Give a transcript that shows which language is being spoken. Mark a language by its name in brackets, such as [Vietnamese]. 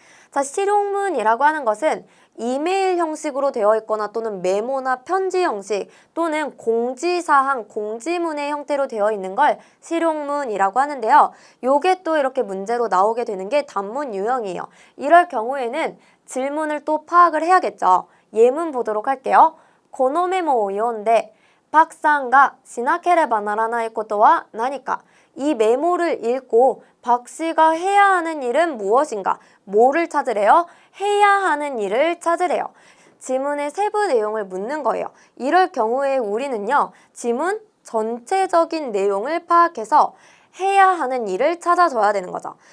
[Korean] 자, 실용문이라고 하는 것은 이메일 형식으로 되어 있거나 또는 메모나 편지 형식 또는 공지사항, 공지문의 형태로 되어 있는 걸 실용문이라고 하는데요. 요게 또 이렇게 문제로 나오게 되는 게 단문 유형이에요. 이럴 경우에는 질문을 또 파악을 해야겠죠. 예문 보도록 할게요. [Japanese] このメモを読んで 박さんがしなければならないことは何か? [Korean] 이 메모를 읽고 박 씨가 해야 하는 일은 무엇인가? 뭐를 찾으래요? 해야 하는 일을 찾으래요. 지문의 세부 내용을 묻는 거예요. 이럴 경우에 우리는요, 지문 전체적인 내용을 파악해서 해야 하는 일을 찾아줘야 되는 거죠.